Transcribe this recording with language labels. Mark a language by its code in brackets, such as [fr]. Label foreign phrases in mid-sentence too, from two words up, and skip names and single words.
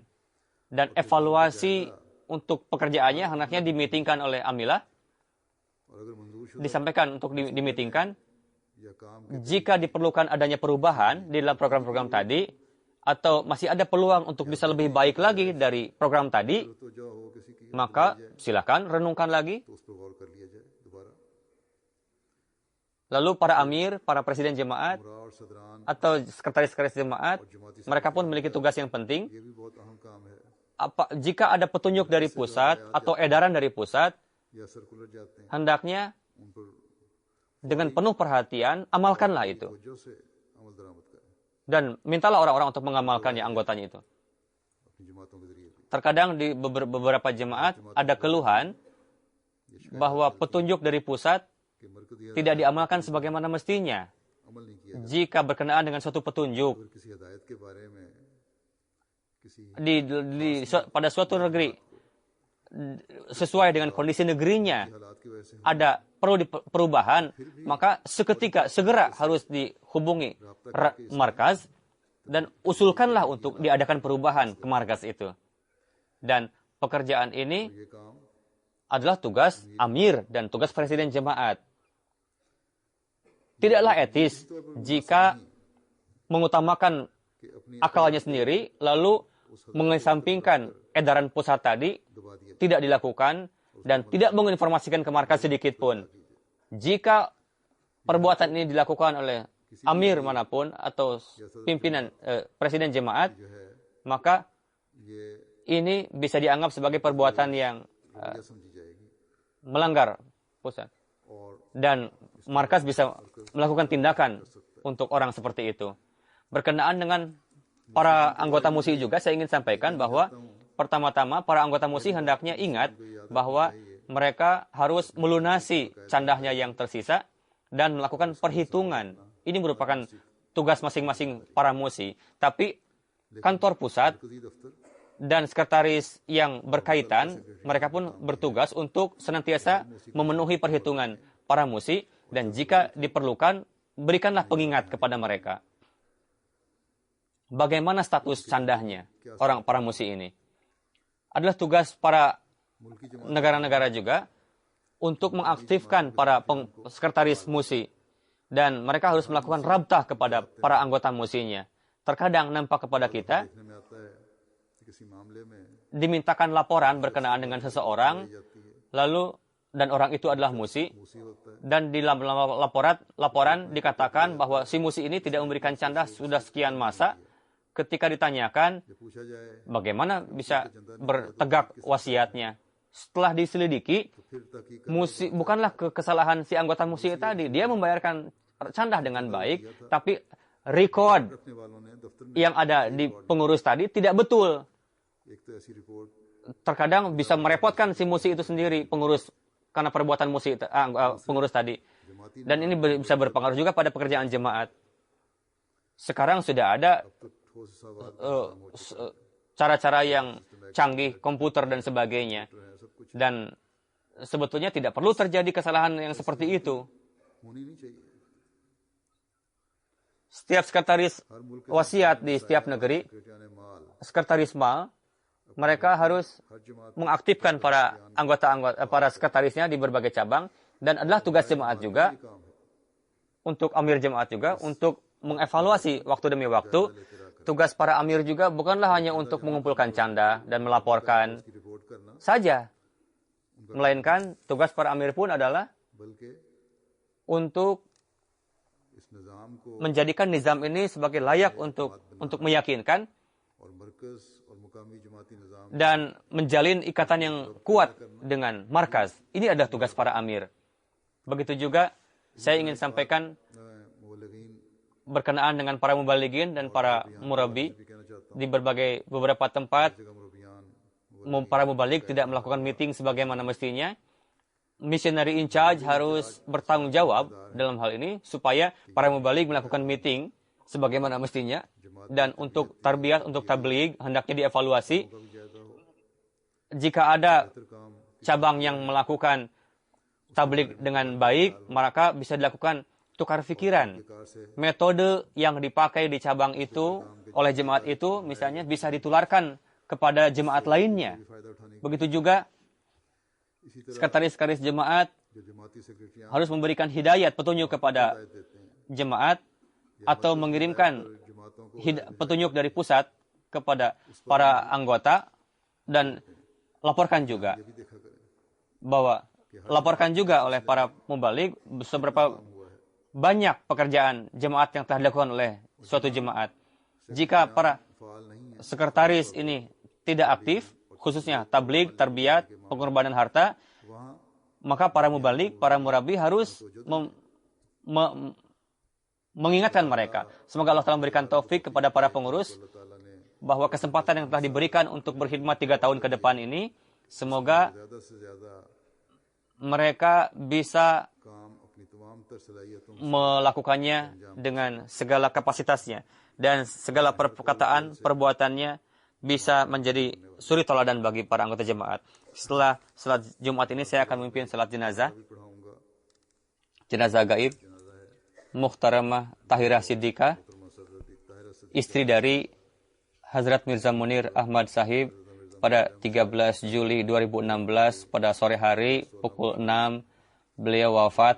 [id] Dan evaluasi untuk pekerjaannya hendaknya dimitingkan oleh Amilah, [ur] اور اگر منظور شدہ [id] disampaikan untuk dimitingkan. [ur] یا کام [id] Jika diperlukan adanya perubahan di dalam program-program tadi, atau masih ada peluang untuk bisa lebih baik lagi dari program tadi, [ur] تو جو ہو کسی کی [id] maka silakan renungkan lagi. [ur] تو اس پر غور کر لیا جائے دوبارہ [id] Lalu para amir, para presiden jemaat, [ur] مرا اور صدران [id] atau sekretaris-sekretaris jemaat, mereka pun memiliki tugas yang penting. [ur] یہ بھی بہت اہم کام ہے [id] Jika ada petunjuk dari pusat atau edaran dari pusat, [ur] یا سرکلر جاتے ہیں [id] hendaknya [ur] ان پر [id] dengan penuh perhatian amalkanlah itu. [ur] وجہ سے عمل درآمد کریں [id] Dan mintalah orang-orang untuk mengamalkannya, anggotanya itu. [ur] اپنی جماعتوں کے ذریعے بھی [id] Terkadang di beberapa jemaat ada keluhan bahwa petunjuk dari pusat [ur] کہ مرکزی [id] tidak diamalkan sebagaimana mestinya. [ur] عمل نہیں کیا [id] Jika berkenaan dengan suatu petunjuk [ur] اگر کسی ہدایت کے بارے میں کسی [id] pada suatu negeri sesuai dengan kondisi negerinya [ur] حالات کی وجہ سے [id] ada perlu perubahan, maka segera harus dihubungi markaz dan usulkanlah untuk diadakan perubahan ke markas itu. Dan pekerjaan ini [ur] یہ کام [id] adalah tugas amir dan tugas presiden jemaat. Tidaklah etis jika mengutamakan [ur] کہ اپنی [id] akalnya sendiri lalu mengesampingkan edaran pusat tadi [ur] دبا دیا [id] tidak dilakukan dan tidak menginformasikan ke markas sedikit pun. Jika perbuatan ini dilakukan oleh amir manapun atau pimpinan presiden jemaat, [ur] جو ہے [id] maka [ur] ये [id] ini bisa dianggap sebagai perbuatan yang [ur] رویہ سمجھی جائے گی [id] melanggar pusat. [ur] और [id] Dan markas bisa melakukan tindakan untuk orang seperti itu. Berkenaan dengan para anggota MUSI juga, saya ingin sampaikan bahwa pertama-tama para anggota MUSI hendaknya ingat bahwa mereka harus melunasi candahnya yang tersisa dan melakukan perhitungan. Ini merupakan tugas masing-masing para MUSI. Tapi kantor pusat [ur] مرکزی دفتر [id] dan sekretaris yang berkaitan, mereka pun bertugas untuk senantiasa memenuhi perhitungan para MUSI dan jika diperlukan, berikanlah pengingat kepada mereka. Bagaimana status candahnya orang para MUSI ini? Adalah tugas para [ur] ملکی جماعت [id] negara-negara juga untuk mengaktifkan para sekretaris MUSI dan mereka harus melakukan rabtah kepada para anggota MUSI-nya. Terkadang nampak kepada kita [ur] دیکھنے میں آتا ہے کہ کسی معاملے میں [id] dimintakan laporan berkenaan dengan seseorang, [ur] جاتی ہے [id] lalu dan orang itu adalah MUSI, [ur] موصی ہوتا ہے [id] dan di dalam laporan dikatakan bahwa si MUSI ini tidak memberikan candah sudah sekian masa. Ketika ditanyakan [ur] جب پوچھا جائے [id] bagaimana bisa bertegak wasiatnya, setelah diselidiki, [ur] تو پھر تحقیق [id] MUSI bukanlah kesalahan si anggota MUSI tadi, dia membayarkan candah dengan baik, tapi record [ur] رکھنے والوں نے دفتر میں [id] yang ada di pengurus tadi tidak betul. [ur] ایک تو ایسی رپورٹ [id] Terkadang bisa merepotkan si MUSI itu sendiri, pengurus, karena perbuatan MUSI pengurus tadi. [ur] जमाती [id] Dan ini bisa berpengaruh juga pada pekerjaan jemaat. Sekarang sudah ada [ur] تو ٹھوس سوال [id] cara-cara yang canggih, komputer dan sebagainya. [ur] ہے سب کچھ [id] Dan sebetulnya tidak perlu terjadi kesalahan yang seperti itu. [ur] ہونی نہیں چاہیے [id] Setiap sekretaris [ur] ہر ملک کے [id] wasiat di setiap negeri, [ur] سیکرٹریانِ مال [id] sekretaris mal, mereka harus [ur] ہر جماعت [id] mengaktifkan para para sekretarisnya di berbagai cabang dan adalah tugas jemaat juga [ur] کام ہے [id] untuk amir jemaat juga untuk mengevaluasi waktu demi waktu. Tugas para amir juga bukanlah hanya untuk mengumpulkan canda dan melaporkan [ur] کی رپورٹ کرنا [id] saja, melainkan tugas para amir pun adalah [ur] बल्कि [id] untuk [ur] اس نظام کو [id] menjadikan nizam ini sebagai layak untuk meyakinkan [ur] اور مرکز اور مقامی جماعتی نظام [id] dan menjalin ikatan yang kuat dengan markas. Ini adalah tugas para amir. Begitu juga saya ingin sampaikan [ur] मुबल्लिगीन [id] berkenaan dengan para mubalighin dan para murabi [ur] بھی کہنا چاہتا [id] di beberapa tempat. [ur] ہوں جگہ مربیان [id] Para mubaligh tidak melakukan meeting sebagaimana mestinya. [en] Missionary in charge [id] harus bertanggung jawab dalam hal ini supaya para mubaligh melakukan meeting sebagaimana mestinya. Dan untuk tarbiyah, untuk tabligh hendaknya dievaluasi. [ur] کا بھی جائزہ ہو [id] Jika ada [ur] بہتر کام [id] cabang yang melakukan tabligh dengan baik, maka bisa dilakukan tukar pikiran. [ur] کار سے [id] Metode yang dipakai di cabang itu oleh jemaat itu misalnya bisa ditularkan kepada jemaat lainnya. [ur] فائدہ اٹھانے [id] Begitu juga [ur] اسی طرح [id] sekretaris-sekretaris jemaat [ur] جو جماعتی سیکرٹریاں [id] harus memberikan hidayat petunjuk kepada [ur] دیتے ہیں [id] jemaat atau mengirimkan [ur] جماعتوں کو [id] petunjuk dari pusat kepada para anggota dan laporkan juga [ur] یہ بھی دیکھا کریں [id] bahwa laporkan juga oleh para mubaligh seberapa banyak pekerjaan jemaat yang telah dilakukan oleh suatu jemaat. Jika para [ur] فال نہیں ہے [id] sekretaris ini tidak aktif, khususnya tabligh, tarbiyat, pengorbanan harta, [ur] वहाँ [id] maka para mubaligh, para murabi harus mengingatkan mereka. Semoga Allah telah memberikan taufik kepada para pengurus [ur] اللہ تعالیٰ نے [id] bahwa kesempatan yang telah diberikan untuk berkhidmat 3 tahun ke depan ini, semoga [ur] زیادہ سے زیادہ [id] mereka bisa [ur] کام اپنی تمام تر صلاحیتوں [id] melakukannya dengan segala kapasitasnya dan segala perkataan, perbuatannya bisa menjadi suri toladan bagi para anggota jemaat. Setelah salat Jumat ini saya akan memimpin salat jenazah, [ur] بھی پڑھاؤں گا [id] jenazah gaib, Muhtaramah Tahirah Siddiqah, [ur] تو مسد طاہرہ [id] istri dari Hazrat Mirza Munir Ahmad Sahib pada 13 Juli 2016 pada sore hari pukul 6 beliau wafat.